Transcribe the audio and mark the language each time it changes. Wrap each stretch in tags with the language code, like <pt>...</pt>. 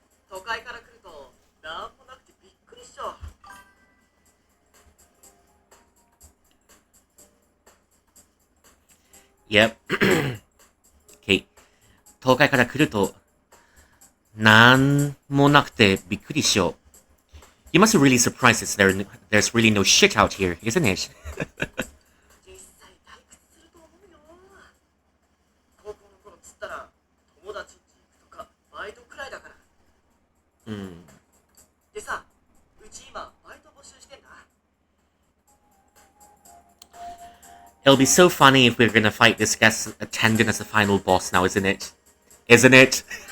<ja>都会から来るとなんもなくてびっくりっしょ。</ja> <en>Yep. Okay.</en> <ja>東海から来ると、なんもなくてびっくりしよう。</ja> <en>You must be really surprised that there's really no shit out here, isn't it?</en> <ja>実際退屈すると思うよ。高校の頃つったら友達ん家行くとかバイトくらいだから。でさ、うち今バイト募集してんだ。</ja> <en>It'll be so funny if we're gonna fight this guest attendant as the final boss now, isn't it? Isn't it?</en>